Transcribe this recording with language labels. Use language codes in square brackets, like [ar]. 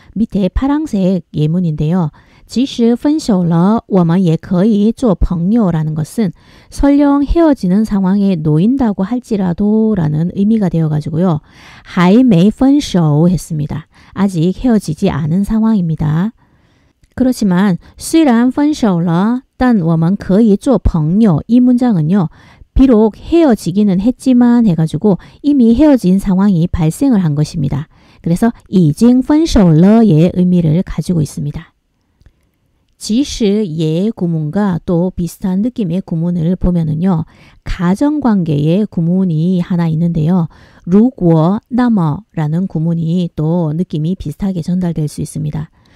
[ko] 밑에 파란색 예문인데요. [zh] 即使分手了我们也可以做朋友 [ko] 라는 것은 설령 헤어지는 상황에 놓인다고 할지라도 라는 의미가 되어가지고요. [zh] 还没分手 [ko] 했습니다. 아직 헤어지지 않은 상황입니다. 그렇지만 [zh] 虽然分手了但我们可以做朋友 [ko] 이 문장은요. 비록 헤어지기는 했지만 해가지고 이미 헤어진 상황이 발생을 한 것입니다. 그래서 [zh] 已经分手了 [ko] 의 의미를 가지고 있습니다. 지시예 구문과 또 비슷한 느낌의 구문을 보면은요. 가정관계의 구문이 하나 있는데요. 如果那么라는 구문이 또 느낌이 비슷하게 전달될 수 있습니다.